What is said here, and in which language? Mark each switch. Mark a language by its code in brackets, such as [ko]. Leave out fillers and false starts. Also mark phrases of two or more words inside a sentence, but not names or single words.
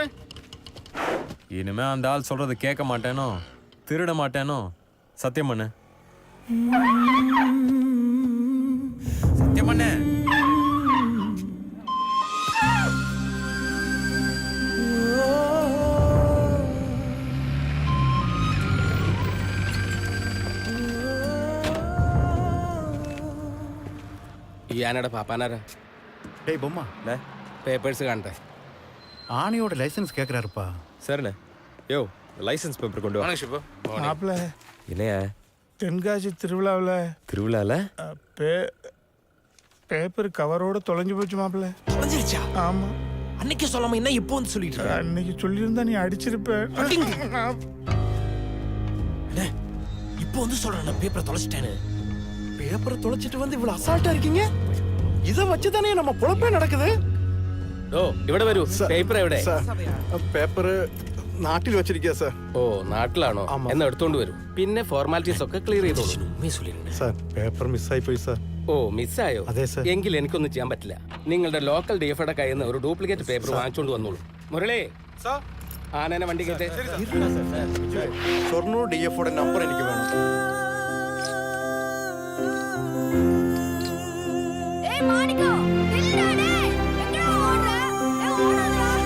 [ta] இனிமே அந்த ஆள் சொல்றது கேட்க மாட்டேனோ திருட மாட்டேனோ சத்தியம் பண்ணு சத்தியம் பண்ணு [ml] ഈ ആനയുടെ പാപ്പാനാരാ [ta] டேய் பொம்மா [ml] പേപ്പേഴ്സ് കാണട്ടെ [ta] ஆணையோட லைசன்ஸ் கேக்குறாருப்பா சரிண்ணே யோ [en] license paper [ta] கொண்டு வா மாப்பிள்ள இல்லையா தென்காசி திருவிழால பேப்பர் கவரோட தொலைஞ்சு போச்சு மாப்பிள்ள தொலைஞ்சிருச்சா ஆமா அன்னைக்கு சொல்லாம என்ன இப்போ வந்து சொல்லிட்டு இருக்க? அன்னைக்கு சொல்லியிருந்தா நீ அடிச்சிருப்ப இப்போ வந்து சொல்றேன் நான் பேப்பரை தொலைச்சிட்டேன்னு பேப்பரை தொலைச்சிட்டு வந்து இவ்வளவு அசால்ட்டா இருக்கீங்க இத வச்சுதானே நம்ம பொழப்பே நடக்குது [ml] ഓ ഇവിടെ വരൂ പേപ്പർ എവിടെ പേപ്പർ നാട്ടിൽ വെച്ചിരിക്കുക സാർ ഓ നാട്ടിലാണോ എന്ന് എടുത്തോണ്ട് വരൂ പിന്നെ ഫോർമാലിറ്റീസ് ഒക്കെ ക്ലിയർ ചെയ്തോളൂ [ta] உண்மையை சொல்லிருந்தேன் [ml] സാർ പേപ്പർ മിസ്സായി പോയി സാർ ഓ മിസ്സായോ അതെ സർ എങ്കിൽ എനിക്കൊന്നും ചെയ്യാൻ പറ്റില്ല നിങ്ങളുടെ ലോക്കൽ ഡിഎഫ്ഐയുടെ കയ്യിൽ നിന്ന് ഒരു [en] duplicate paper [ml] വാങ്ങിച്ചോണ്ട് വന്നോളൂ മുരളി ആനേനെ വണ്ടി കയറ്റേ ഷൊർണൂർ DFOയുടെ നമ്പർ എനിക്ക് വേണം [ta] ஏய் மாணிக்கா நில்லுடா எங்கடா ஓடுற ஓடுடா